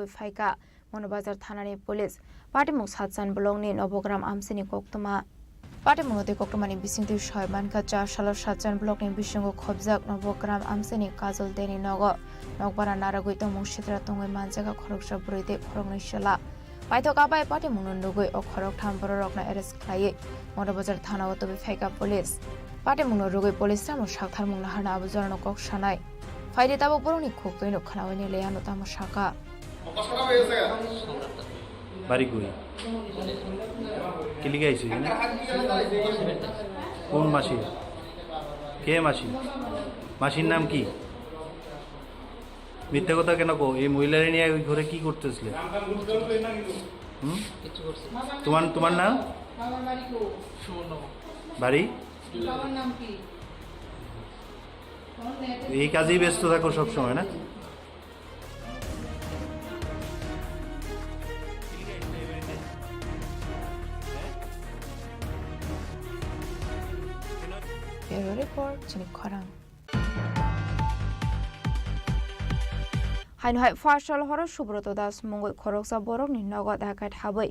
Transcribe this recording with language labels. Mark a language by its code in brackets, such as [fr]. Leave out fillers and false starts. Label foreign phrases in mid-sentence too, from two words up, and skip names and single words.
[trp] ফাইকা মনোবাজার থানানি পুলিশ পাটিমুং সাতসান ব্লকনি নবগ্রাম আমসিনি কক্তমা পাটিমুংতে কক্তমানি বিসিংতি সয়মানকা 4 সালের সাতসান ব্লকনি বিসঙ্গ খবজাক নবগ্রাম আমসিনি কাজল দেনি নগ নকবারা নারগৈ টং সিতরা টংগৈ মানজাখা খরক সাবরিদে খরকনি সালা পাইথকাবাই পাটিমুং নগৈ ও খরক থাম বড়রকনা এরেস্ট খ্লায়ে মনোবাজার থানা বটবই ফাইকা পুলিশ পাটিমুং রগৈ পুলিশ রামো সাকথার মুং নাহানা আবুজরন কক সানাই ফাইদে তাবো বরনি খুকতৈ নখানাওনি লেয়ানো তামো সাকা [bn] বাড়ি কই কিলিকে আইছি কোন মাসি কে মাসি মাসির নাম কি মিথ্যা কথা কেন কো এই মহিলারে নিয়ে ওই ঘরে কি করতেছিলে তোমার তোমার নাম বাড়ি এই কাজেই ব্যস্ত থাকো সবসময় না [en] Bureau Report, Chini Khorang. [trp] Hainhai Farshal Horo Subroto Das Mongol Khoroksa Borok ni Nogot Hakat Habai.